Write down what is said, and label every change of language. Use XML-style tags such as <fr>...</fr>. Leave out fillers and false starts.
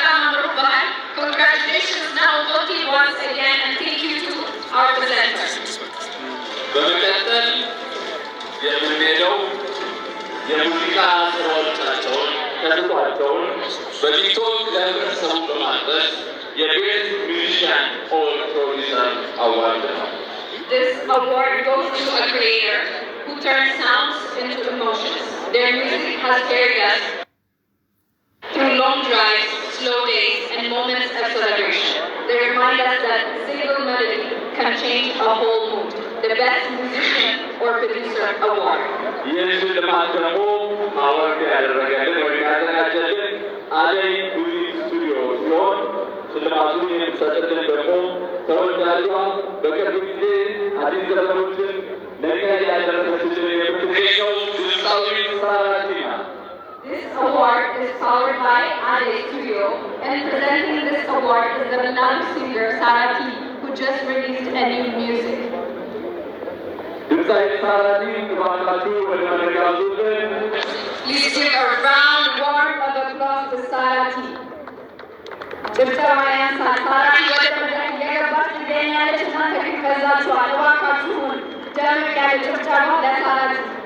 <en>Congratulations now, Toti, once again, and thank you to our presenters.</en> <am>በመቀጠል የምንሄደው የሙዚቃ ስራዎቻቸውን ተሰጧቸውን በቲክቶክ ለህብረተሰቡ በማድረስ የቤት ሚውዚሽያን ኦር ፕሮዲሰር አዋርድ ነው።</am> <en>This award goes to a creator who turns sounds into emotions. Their music has carried us through long drives, slow days, and moments of celebration. They remind us that a single melody can change a whole mood. The best musician or producer award.</en> <am>ይህን ሽልማት ደግሞ አዋርድ ያደረገልን ወይም ያዘጋጀልን አደይ ሙዚክ ስቱዲዮ ሲሆን ሽልማቱን የሚሰጥልን ደግሞ ተወዳጇ በቅርብ ጊዜ አዲስ ዘፈኖችን ለእኛ ያደረሰችልን የምትገኘው ድምፃዊት ሳራቲ ናት።</am> <en>This award is powered by Ade Studio, and presenting this award is the beloved singer Sarati, who just released a new music.</en> <am>ድምፃዊት ሳራቲ እባካችሁ ወደ መድረክ ያዙልን።</am> <en>Please give a round warm of applause to Sarati.</en> <am>ጭብጨባ ያንሳል። ሳራቲ ወደ መድረክ እየገባች ትገኛለች እና ተከታትላችኋል። እባካችሁን ደመቅ ያለ ጭብጨባ ለሳራቲ።</am>